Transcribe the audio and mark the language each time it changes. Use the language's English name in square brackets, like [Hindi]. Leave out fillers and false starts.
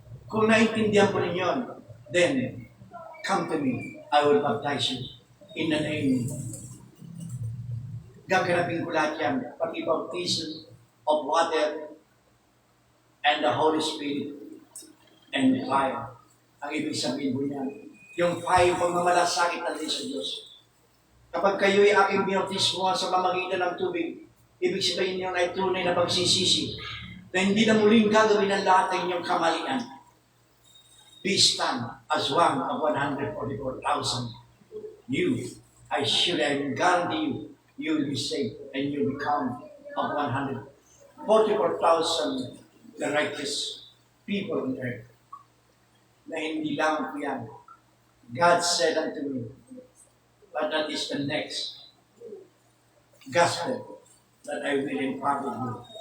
[Filipino] Kung naintindihan po ninyo, [English] then, come to me, I will baptize you in the name. [Filipino] Gaganapin ko lahat yan, pati [English] baptism of water and the Holy Spirit and fire. [Filipino] Ang ibig sabihin po niyan, yung fire, pagmamalasakit natin sa Diyos. Kapag kayo'y aking binautismo sa pamagitan ng tubig, ibig sabihin niyo ay tunay na pagsisisi na hindi na muling gagawin ang lahat ng inyong kamalian. [English] Be stand as one of 144,000. You, I guarantee you, you will be saved and you become of 144,000 the righteous people on earth. [Filipino] Na hindi lang po yan. [English] God said unto me, but that is the next gospel that I will impart with you.